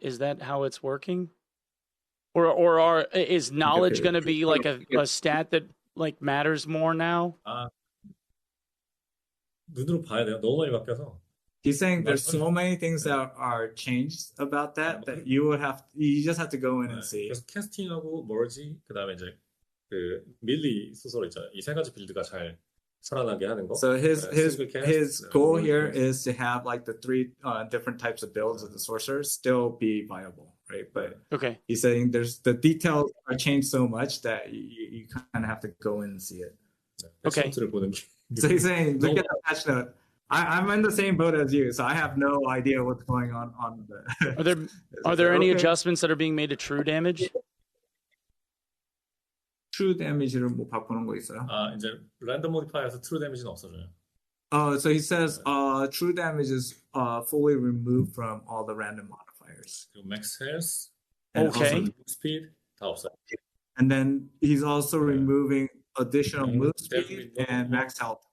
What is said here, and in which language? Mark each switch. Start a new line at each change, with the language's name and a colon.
English: Is that how it's working? Or is knowledge going to be like a stat that like matters more now?
Korean: 눈으로 봐야 돼요. 너무 많이 바뀌어서.
English: He's saying there's so many things that are changed about that you just have to go in and see.
Korean: 그래서 캐스팅하고 머지 그다음에 이제 그 밀리 소설 있잖아요. 이 세 가지 빌드가 잘 살아나게 하는 거.
English: So his goal here is to have like the three different types of builds of the sorcerers still be viable, right? But he's saying the details are changed so much that you kind of have to go in and see it. Okay. So he's saying, look at the patch note. I'm in the same boat as you, so I have no idea what's going on the. Are there any adjustments that are being made to true damage?
Korean: True damage를 뭐 바꾸는 거 있어요? 이제 random modifier에서 true damage는 없어져요.
English: Oh, so he says true damage is fully removed from all the random modifiers. Max health, okay,
Korean: speed 다 없어요.
English: And then he's also removing additional move speed and max health.